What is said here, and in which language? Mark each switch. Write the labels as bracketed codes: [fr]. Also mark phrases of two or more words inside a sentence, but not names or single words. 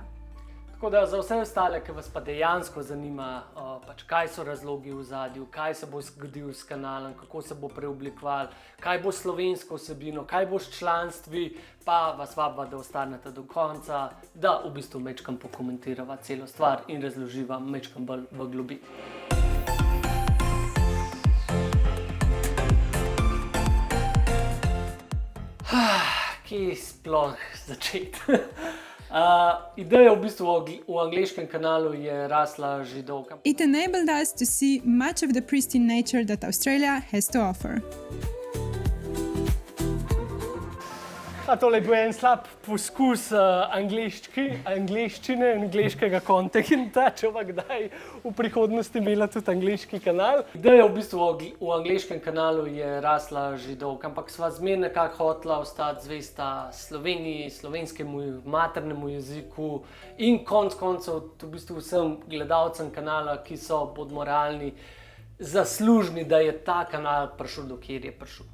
[sl] Tako da za vse ostale, ki vas pa dejansko zanima, kaj so razlogi v ozadju, kaj se bo zgodilo s kanalom, kako se bo preoblikoval, kaj bo s slovensko vsebino, kaj bo s članstvi, pa vas vabim, da ostanete do konca, da v bistvu majčkam pokomentirava celo stvar in razloživa majčkam bolj v globini. Kje sploh začeti? Ideja v bistvu v angleškem kanalu je rasla že dolgo. [en] It enabled us to see much of the pristine nature that Australia has to offer. [sl] Tole je bil en slab poskus angleščine, angleškega kontenta, če bo kdaj v prihodnosti imela tudi angleški kanal. Ideja v bistvu v angleškem kanalu je rasla že dolgo, ampak sva zmeraj nekako hotela ostati zvesta Sloveniji, slovenskemu maternemu jeziku in konec koncev v bistvu vsem gledalcem kanala, ki so, bodimo realni, zaslužni, da je ta kanal prišel do kjer je prišel.